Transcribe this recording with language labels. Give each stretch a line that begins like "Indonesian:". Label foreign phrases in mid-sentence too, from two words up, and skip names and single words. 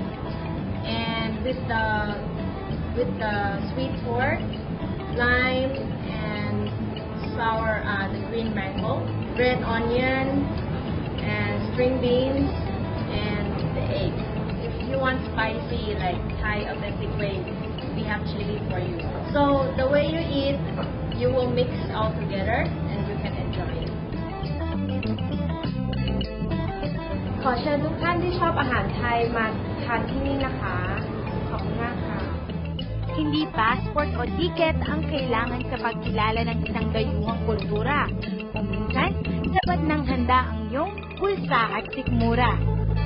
English: And with the sweet pork, lime, and sour the green mango, red onion, and string beans, and the egg. If you want spicy like Thai authentic way, we have chili for you. So the way you eat, you will mix all together and you can enjoy it.
Thai: ขอเชิญทุกท่านที่ชอบอาหารไทยมาทานที่นี่นะคะ ขอบคุณมากค่ะ
Filipino: Hindi passport o ticket ang kailangan sa pagkilala ng isang dayuhang kultura. Kung minsan, sapat nang handa ang iyong pulsa at sikmura.